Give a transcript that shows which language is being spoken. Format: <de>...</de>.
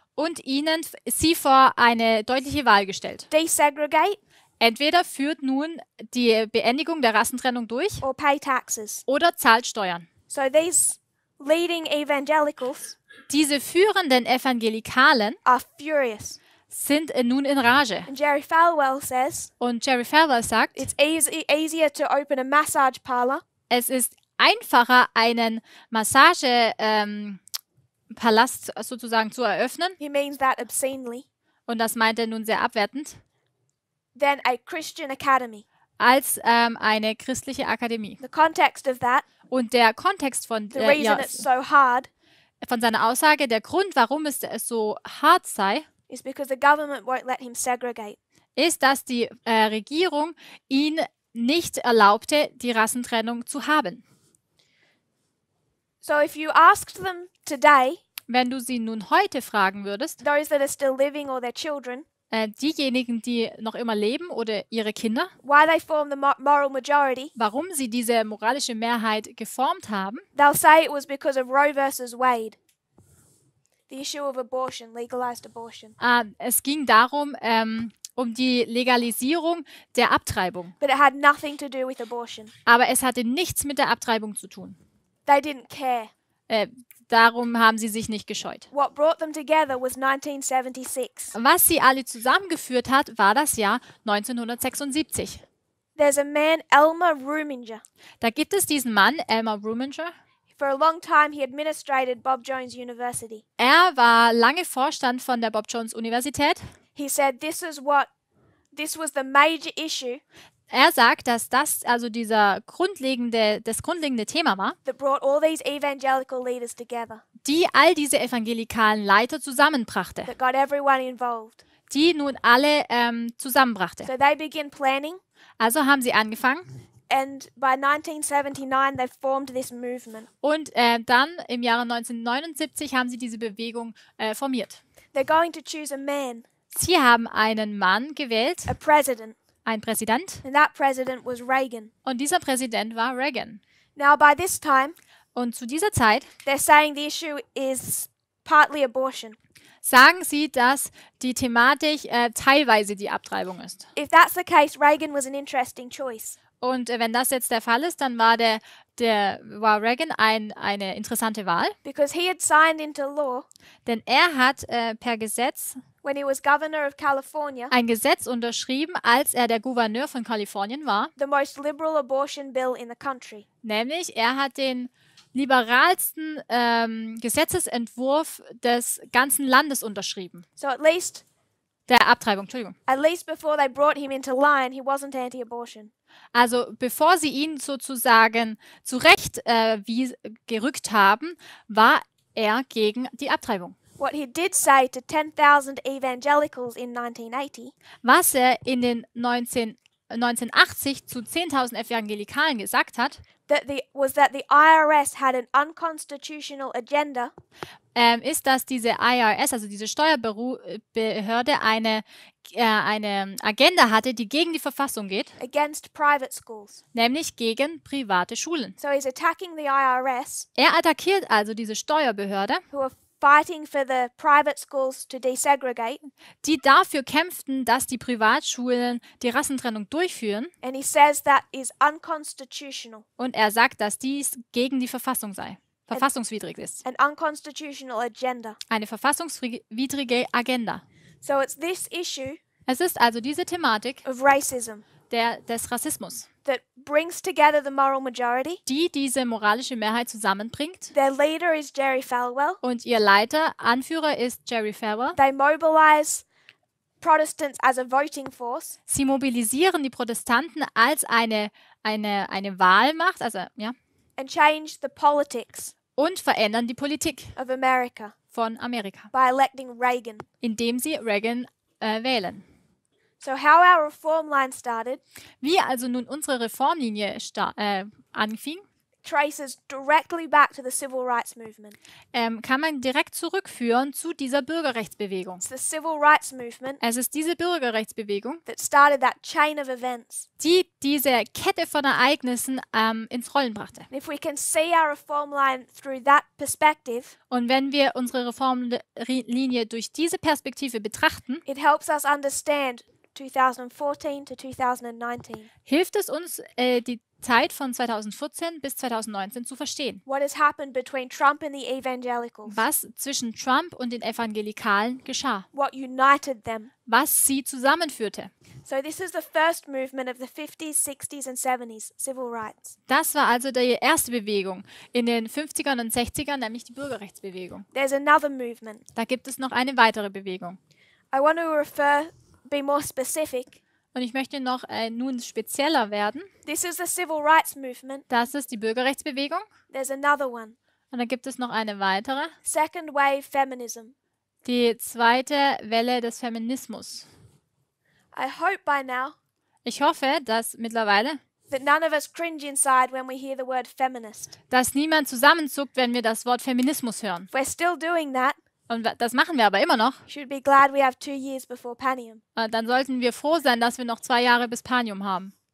<de>und sie vor eine deutliche Wahl gestellt.</de> <en>Desegregate</en> <de>Entweder führt nun die Beendigung der Rassentrennung durch</de> <en>or pay taxes.</en> <de>oder zahlt Steuern.</de> <en>So these leading evangelicals</en> <de>Diese führenden Evangelikalen</de> <en>are furious.</en> <de>sind nun in Rage.</de> <en>And Jerry Falwell says</en> <de>Und Jerry Falwell sagt,</de> <en>it's easier to open a massage parlor</en> <de>es ist einfacher, einen Massagepalast sozusagen zu eröffnen,</de> <en>he means that obscenely,</en> <de>und das meint er nun sehr abwertend,</de> <en>than a Christian academy.</en> <de>als eine christliche Akademie.</de> <en>The context of that,</en> <de>Und der Kontext von,</de> <en>the reason it's so hard,</en> <de>von seiner Aussage, der Grund, warum es so hart sei,</de> <en>is because the government won't let him segregate.</en> <de>ist, dass die Regierung ihn nicht erlaubte, die Rassentrennung zu haben.</de> <en>So if you asked them today,</en> <de>Wenn du sie nun heute fragen würdest,</de> <en>those that are still living or their children,</en> <de>diejenigen, die noch immer leben oder ihre Kinder,</de> <en>why they form the moral majority,</en> <de>warum sie diese moralische Mehrheit geformt haben,</de> <en>they'll say it was because of Roe versus Wade. The issue of abortion, legalized abortion.</en> <de>es ging darum, um die Legalisierung der Abtreibung.</de> <en>But it had nothing to do with abortion.</en> <de>Aber es hatte nichts mit der Abtreibung zu tun.</de> <en>They didn't care.</en> <de>Darum haben sie sich nicht gescheut.</de> <en>What brought them together was 1976.</en> <de>Was sie alle zusammengeführt hat, war das Jahr 1976.</de> <en>There's a man, Elmer Ruminger.</en> <de>Da gibt es diesen Mann, Elmer Ruminger.</de> <en>For a long time, he administrated Bob Jones University.</en> <de>Er war lange Vorstand von der Bob Jones Universität.</de> <en>He said this was the major issue</en> <de>Er sagt, dass das also das grundlegende Thema war,</de> <en>that brought all these evangelical leaders together,</en> <de>die all diese evangelikalen Leiter zusammenbrachte,</de> <en>that got everyone involved.</en> <de>die nun alle zusammenbrachte.</de> <en>So they begin planning,</en> <de>Also haben sie angefangen</de> <en>and by 1979 they formed this movement.</en> <de>und dann im Jahre 1979 haben sie diese Bewegung formiert.</de> <en>They're going to choose a man,</en> <de>Sie haben einen Mann gewählt,</de> <en>a president,</en> <de>einen Präsident,</de> <en>and that president was Reagan.</en> <de>und dieser Präsident war Reagan.</de> <en>Now by this time,</en> <de>Und zu dieser Zeit</de> <en>they're saying the issue is partly abortion.</en> <de>sagen sie, dass die Thematik teilweise die Abtreibung ist.</de> <en>If that's the case, Reagan was an interesting choice.</en> <de>Und wenn das jetzt der Fall ist, dann war war Reagan eine interessante Wahl,</de> <en>Because he had signed into law</en> <de>denn er hat per Gesetz</de> <en>when he was governor of California</en> <de>ein Gesetz unterschrieben, als er der Gouverneur von Kalifornien war,</de> <en>the most liberal abortion bill in the country.</en> <de>nämlich er hat den liberalsten Gesetzesentwurf des ganzen Landes unterschrieben.</de> <en>So at least</en> <de>Der Abtreibung, Entschuldigung.</de> <en>before they brought him into line, he wasn't anti-abortion.</en> <de>Also bevor sie ihn sozusagen zurecht gerückt haben, war er gegen die Abtreibung.</de> <en>What he did say to 10,000 evangelicals in 1980</en> <de>Was er in den 1980 zu 10.000 Evangelikalen gesagt hat,</de> <en>was that the IRS had an unconstitutional agenda</en> <de>ist, dass diese IRS, also diese Steuerbehörde, eine Agenda hatte, die gegen die Verfassung geht,</de> <en>against private schools.</en> <de>nämlich gegen private Schulen.</de> <en>So he's attacking the IRS,</en> <de>Er attackiert also diese Steuerbehörde,</de> <en>who are fighting for the private schools to desegregate,</en> <de>die dafür kämpften, dass die Privatschulen die Rassentrennung durchführen.</de> <en>and he says that is unconstitutional,</en> <de>Und er sagt, dass dies gegen die Verfassung sei, verfassungswidrig ist.</de> <en>an unconstitutional agenda.</en> <de>Eine verfassungswidrige Agenda.</de> <en>So it's this issue</en> <de>Es ist also diese Thematik</de> <en>of racism</en> <de>des Rassismus,</de> <en>that brings together the moral majority.</en> <de>die diese moralische Mehrheit zusammenbringt.</de> <en>Their leader is Jerry Falwell.</en> <de>Und ihr Anführer ist Jerry Falwell.</de> <en>They mobilize Protestants as a voting force</en> <de>Sie mobilisieren die Protestanten als eine Wahlmacht, also ja,</de> <en>and change the politics</en> <de>und verändern die Politik</de> <en>of America</en> <de>von Amerika,</de> <en>by electing Reagan.</en> <de>indem sie Reagan wählen.</de> <en>So how our reform line started</en> <de>Wie also nun unsere Reformlinie anfing,</de> <en>traces directly back to the civil rights movement.</en> <de>kann man direkt zurückführen zu dieser Bürgerrechtsbewegung.</de> <en>It's the civil rights movement</en> <de>Es ist diese Bürgerrechtsbewegung,</de> <en>that started that chain of events.</en> <de>die diese Kette von Ereignissen ins Rollen brachte.</de> <en>And if we can see our reform line through that perspective,</en> <de>Und wenn wir unsere Reformlinie durch diese Perspektive betrachten,</de> <en>it helps us understand 2014 to 2019.</en> <de>hilft es uns, die Zeit von 2014 bis 2019 zu verstehen.</de> <en>What has happened between Trump and the evangelicals?</en> <de>Was zwischen Trump und den Evangelikalen geschah.</de> <en>What united them?</en> <de>Was sie zusammenführte.</de> <en>So this is the first movement of the 50s, 60s and 70s, civil rights.</en> <de>Das war also die erste Bewegung in den 50ern und 60ern, nämlich die Bürgerrechtsbewegung.</de> <en>There's another movement.</en> <de>Da gibt es noch eine weitere Bewegung.</de> <en>I want to be more specific.</en> <de>Und ich möchte noch nun spezieller werden.</de> <en>This is the civil rights movement.</en> <de>Das ist die Bürgerrechtsbewegung.</de> <en>There's another one.</en> <de>Und dann gibt es noch eine weitere.</de> <en>Second wave feminism.</en> <de>Die zweite Welle des Feminismus.</de> <en>I hope by now</en> <de>Ich hoffe, dass mittlerweile,</de> <en>that none of us cringe inside when we hear the word feminist.</en> <de>dass niemand zusammenzuckt, wenn wir das Wort Feminismus hören.</de> <en>If we're still doing that,</en> <de>Und das machen wir aber immer noch.</de> <en>we should be glad we have 2 years before Panium,</en> <de>Dann sollten wir froh sein, dass wir noch 2 Jahre bis Panium haben.</de>